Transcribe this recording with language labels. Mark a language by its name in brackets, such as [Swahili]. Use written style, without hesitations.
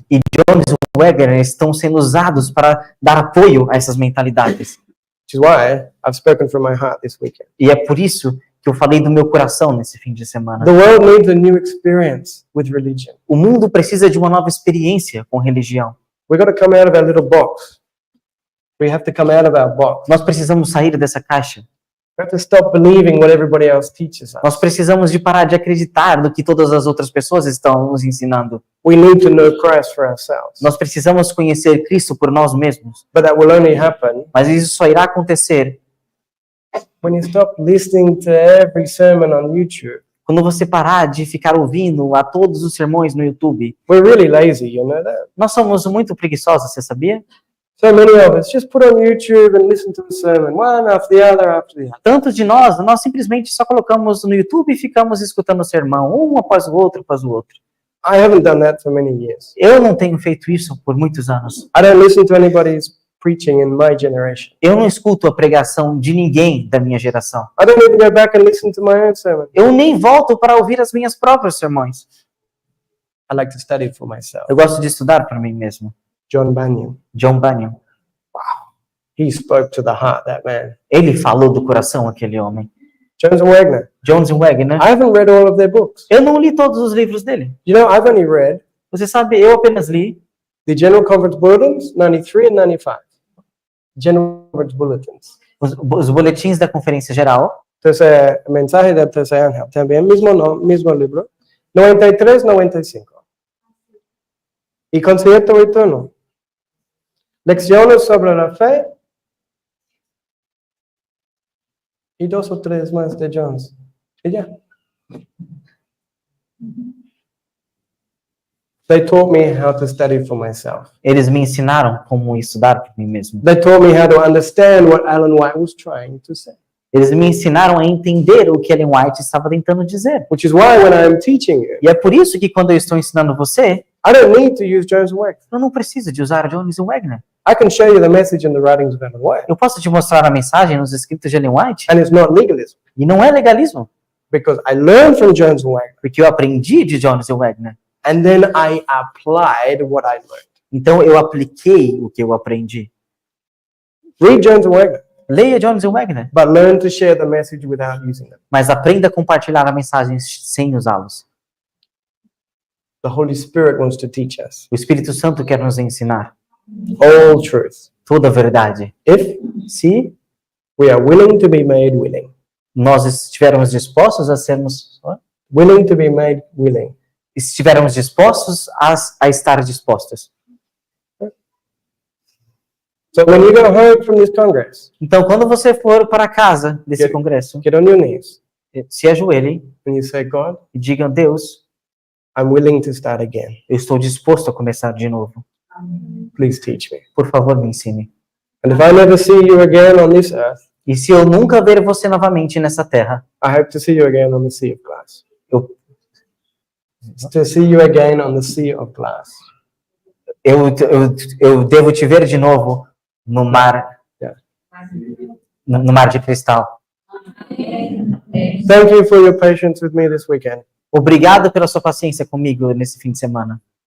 [Portuguese] E Jones e Wagner estão sendo usados para dar apoio a essas mentalidades. [English] Which is why I've spoken from my heart this weekend. [Portuguese] E é por isso que eu falei do meu coração nesse fim de semana. [English] The world needs a new experience with religion. [Portuguese] O mundo precisa de uma nova experiência com religião. [English] We've got to come out of our little box. We have to come out of our box. [Portuguese] Nós precisamos sair dessa caixa. [English] We have to stop believing what everybody else teaches us. [Portuguese] Nós precisamos de parar de acreditar no que todas as outras pessoas estão nos ensinando. [English] We need to know Christ for ourselves. [Portuguese] Nós precisamos conhecer Cristo por nós mesmos. [English] But that will only happen [Portuguese] Mas isso só irá acontecer [English] when you stop listening to every sermon on YouTube. [Portuguese] quando você parar de ficar ouvindo a todos os sermões no YouTube. [English] We're really lazy, you know that? [Portuguese] Nós somos muito preguiçosos, você sabia? [English] So many of us just put on YouTube and listen to a sermon, one after the other after the other. [Portuguese] Tantos de nós simplesmente só colocamos no YouTube e ficamos escutando o sermão, um após o outro, após o outro. [English] I haven't done that for many years. [Portuguese] Eu não tenho feito isso por muitos anos. [English] I don't listen to anybody's preaching in my generation. [Portuguese] Eu não escuto a pregação de ninguém da minha geração. [English] I don't even go back and listen to my own sermon. [Portuguese] Eu nem volto para ouvir as minhas próprias sermões. [English] I like to study for myself. [Portuguese] Eu gosto de estudar para mim mesmo. [English] John Bunyan, [Portuguese] John Bunyan. [English] he spoke to the heart, that man. [Portuguese] Ele falou do coração, aquele homem. [English] Jones and Wagner, [Portuguese] Jones e Wagner. [English] I haven't read all of their books. [Portuguese] Eu não li todos os livros dele. [English] You know, I've only read [Portuguese] Você sabe, eu apenas li [English] the General Conference Bulletins, 93 and 95. General Conference Bulletins. [Portuguese] os boletins da Conferência Geral. [Spanish] Entonces, mensaje del tercer ángel, también mismo libro, 93, 95. Y concierto y tono. Lecciones sobre la fe. Y 2 o 3 más de Jones. Y ya. [English] They taught me how to study for myself. [Portuguese] Eles me ensinaram como estudar para mim mesmo. [English] They taught me how to understand what Ellen White was trying to say. [Portuguese] Eles me ensinaram a entender o que Ellen White estava tentando dizer. [English] Which is why when I'm teaching you, [Portuguese] E é por isso que quando eu estou ensinando você, [English] I don't need to use Jones and Wagner. [Portuguese] eu não preciso de usar Jones e Wagner. [English] I can show you the message in the writings of Ellen White. [Portuguese] Eu posso te mostrar a mensagem nos escritos de Ellen White, [English] And it's not legalism. [Portuguese] e não é legalismo, [English] Because I learned from Jones and Wagner. [Portuguese] porque eu aprendi de Jones e Wagner. [English] And then I applied what I learned. [Portuguese] Então eu apliquei o que eu aprendi. [English] Read Jones and Wagner, [Portuguese] Leia Jones e Wagner, [English] but learn to share the message without using them. [Portuguese] mas aprenda a compartilhar a mensagem sem usá-los. [English] The Holy Spirit wants to teach us [Portuguese] O Espírito Santo quer nos ensinar [English] all truth. [Portuguese] toda a verdade. [English] If [Portuguese] Se [English] we are willing to be made willing. [Portuguese] nós estivermos dispostos a sermos, [English] Willing to be made willing. [Portuguese] estivermos dispostos a estar dispostos. [English] So when you go home from this Congress, [Portuguese] Então, quando você for para casa desse congresso, [English] get on your knees [Portuguese] se ajoelhe [English] and you say, God, [Portuguese] e diga: Deus, [English] I'm willing to start again. [Portuguese] eu estou disposto a começar de novo. [English] Please teach me. [Portuguese] Por favor, me ensine. [English] And if I never see you again on this earth, [Portuguese] E se eu nunca ver você novamente nessa terra, [English] I hope to see you again on the sea of glass. [Portuguese] eu, [English] To see you again on the sea of glass. [Portuguese] eu devo te ver de novo no mar, no mar de cristal. [English] Thank you for your patience with me this weekend. [Portuguese] Obrigado pela sua paciência comigo nesse fim de semana.